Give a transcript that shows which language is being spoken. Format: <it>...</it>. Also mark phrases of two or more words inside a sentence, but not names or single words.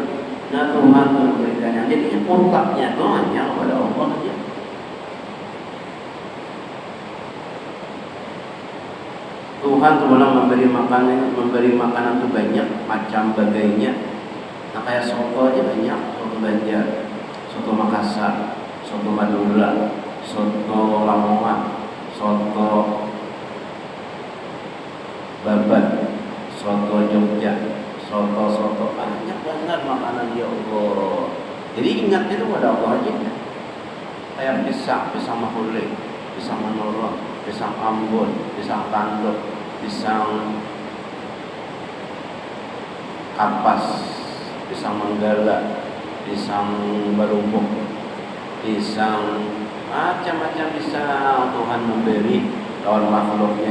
<id>Nah Tuhan memberikannya. Jadi kontaknya itu hanya kepada Allah saja. Tuhan Ta'ala memberi makanan itu banyak macam bagainya. Nah kayak soto aja banyak, soto Banjar, soto Makassar, soto Madura, soto Lamongan, soto Babat, soto Jogja, soto banyak banget makanan</id> <ar>يا الله.</ar> <id>Jadi ingatnya itu pada Allah aja. Kayak pisang mahule, pisang menorong, pisang Ambon, pisang tanduk, pisang kapas, pisang manggala, pisang barubuk, pisang macam-macam pisang Tuhan memberi lawan makhluknya.</id>